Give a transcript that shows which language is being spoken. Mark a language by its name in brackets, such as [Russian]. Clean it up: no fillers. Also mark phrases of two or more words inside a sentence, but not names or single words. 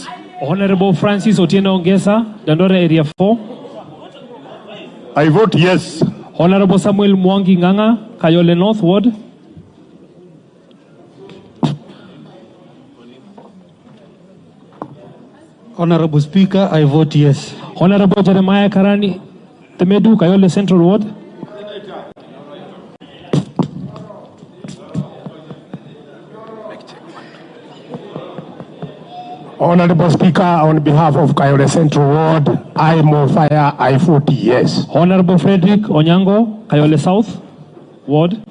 [English] Honorable Francis Otieno Ongesa, Dandora Area 4. I vote yes. Honorable Samuel Mwangi Nganga, Kayole North Ward. Honorable Speaker, I vote yes. Honorable Jeremiah Karani Temedu, Kayole Central Ward. Honorable Speaker, on behalf of Kayole Central Ward, I move fire, I vote yes. Honorable Frederick Onyango, Kayole South Ward.